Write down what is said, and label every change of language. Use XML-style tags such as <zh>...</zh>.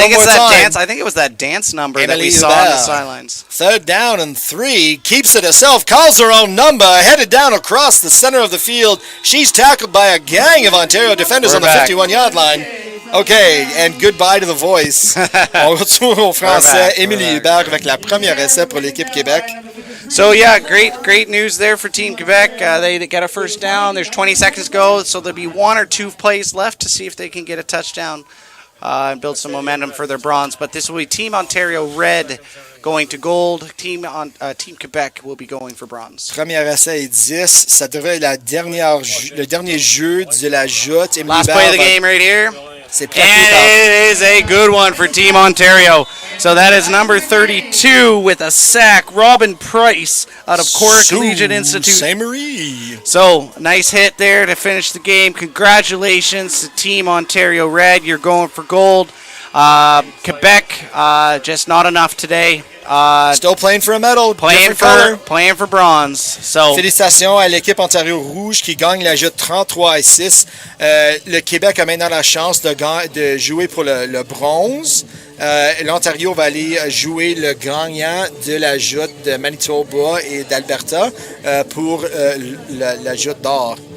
<en>I think it's that dance. I think it was that dance number that we saw on the sidelines. 3rd down and 3. Keeps it herself. Calls her own number. Headed down across the center of the field. She's tackled by a gang of Ontario defenders on the 51-yard line. Okay, and goodbye to the voice.</en> <fr>On retourne au français. Émilie Hubert avec la première essai pour l'équipe Québec.</fr> <en>So yeah, great news there for Team Quebec. They get a first down. There's 20 seconds to go, so there'll be 1 or 2 plays left to see if they can get a touchdown and build some momentum for their bronze. But this will be Team Ontario red going to gold. Team Quebec will be going for bronze.</en> <fr>Premier essai 10. Ça devrait être le dernier jeu de la joute.</fr> <en>Last play of the game right here. And it is a good one for Team Ontario. So that is number 32 with a sack. Robin Price out of Cork Collegiate Institute. Saint-Marie. So nice hit there to finish the game. Congratulations to Team Ontario Red. You're going for gold. Quebec, just not enough today. Still playing for a medal. Playing for bronze. So</en> <fr>félicitations à l'équipe Ontario Rouge qui gagne la joute 33-6. Le Québec a maintenant la chance de jouer pour le bronze. L'Ontario va aller jouer le gagnant de la joute de Manitoba et d'Alberta pour la joute d'or.</fr>